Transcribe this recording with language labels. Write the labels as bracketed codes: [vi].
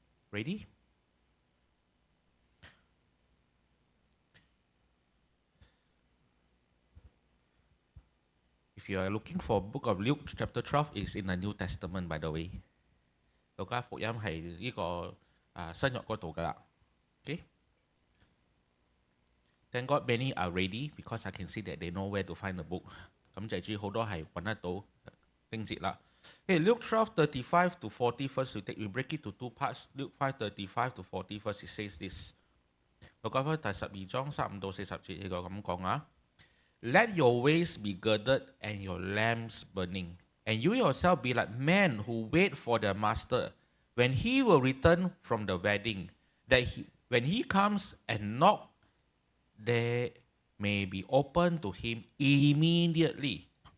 [en] Ready? If you are looking for a book of Luke, chapter 12 is in the New Testament, by the way. [yue] 路加福音係呢個新約嗰度噶啦。 [en] Okay? Thank God many are ready because I can see that they know where to find the book. [yue] 感謝主，好多係揾得到經節啦。 [en] Okay, Luke 12:35 to 40 first, we break it to 2 parts. Luke 5:35 to 40 first, it says this. [yue] 路加福音第12章35到40節呢個咁講啊。 [en] Let your waist be girded and your lamps burning, and you yourself be like men who wait for their master when he will return from the wedding, that when he comes and knock, there may be open to him immediately.